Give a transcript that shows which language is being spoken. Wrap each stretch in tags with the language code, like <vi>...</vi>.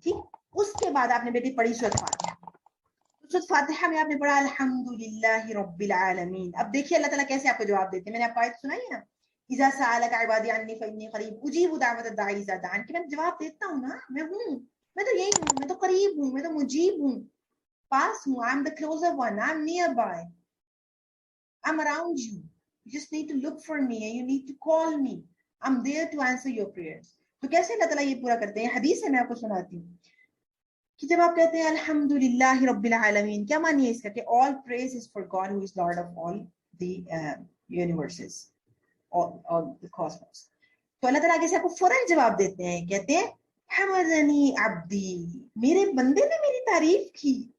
<ur>ٹھیک, اس کے بعد آپ نے بیٹی پڑھی سورۃ فاتحہ. سورۃ فاتحہ میں آپ نے پڑھا</ur> <ar>الحمدللہ رب العالمین.</ar> <ur>اب دیکھیے اللہ تعالیٰ کیسے آپ کو جواب دیتے ہیں. میں نے آپ کو آیت سنائی ہے نا,</ur> <ar>اذا سألک عبادی عنی فانی قریب اجیب دعوت الداعی اذا دعان,</ar> <ur>کہ میں جواب دیتا ہوں نا, میں ہوں, میں تو یہی ہوں, میں تو قریب ہوں, میں تو مجیب ہوں, پاس ہوں.</ur> <en>I'm the closer one, I'm nearby, I'm around you. You just need to look for me and you need to call me. I'm there to answer your prayers.</en> <ur>تو کیسے اللہ تعالیٰ یہ پورا کرتے ہیں؟ حدیث ہے, میں آپ کو سناتی ہوں کہ جب آپ کہتے ہیں</ur> <ar>الحمدللہ رب العالمین,</ar> <ur>کیا معنی ہے اس کا؟ کہ</ur> <en>all praise is for God who is Lord of all the universes, all the cosmos.</en> <ur>تو اللہ تعالیٰ کیسے آپ کو فوراً جواب دیتے ہیں, کہتے ہیں</ur> <ar>حمدنی عبدی,</ar> <ur>میرے بندے نے میری تعریف کی.</ur>